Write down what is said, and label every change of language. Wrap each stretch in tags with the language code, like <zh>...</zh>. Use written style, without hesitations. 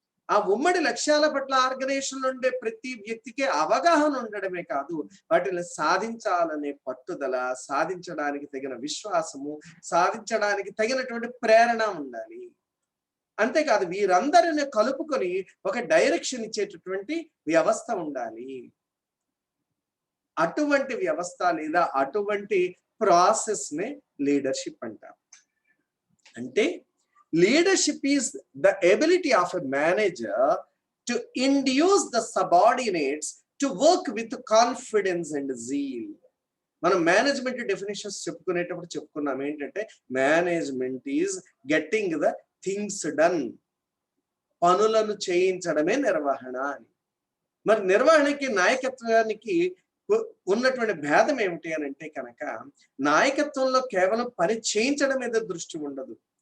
<te>ఆ ఉమ్మడి లక్ష్యాల పట్ల ఆర్గనైజేషన్ ఉండే ప్రతి వ్యక్తికి అవగాహన ఉండడమే కాదు, వాటిని సాధించాలనే పట్టుదల, సాధించడానికి తగిన విశ్వాసము, సాధించడానికి తగినటువంటి ప్రేరణ ఉండాలి. అంతేకాదు వీరందరిని కలుపుకొని ఒక డైరెక్షన్ ఇచ్చేటటువంటి వ్యవస్థ ఉండాలి. అటువంటి వ్యవస్థ లేదా అటువంటి ప్రాసెస్ నే లీడర్షిప్ అంటారు. అంటే</te> <en>leadership is the ability of a manager to induce the subordinates to work with confidence and zeal.</en> <te>మనం</te> <en>management definitions</en> <te>చెప్పుకునేటప్పుడు చెప్పుకున్నాం ఏంటంటే,</te> <en>Management is getting the things done.</en> <te>పనులను చేయించడమే నిర్వహణ అని. మరి నిర్వహణకి నాయకత్వానికి ఉన్నటువంటి భేదం ఏమిటి అని అంటే కనుక, నాయకత్వంలో కేవలం పని చేయించడం మీద దృష్టి ఉండదు.</te>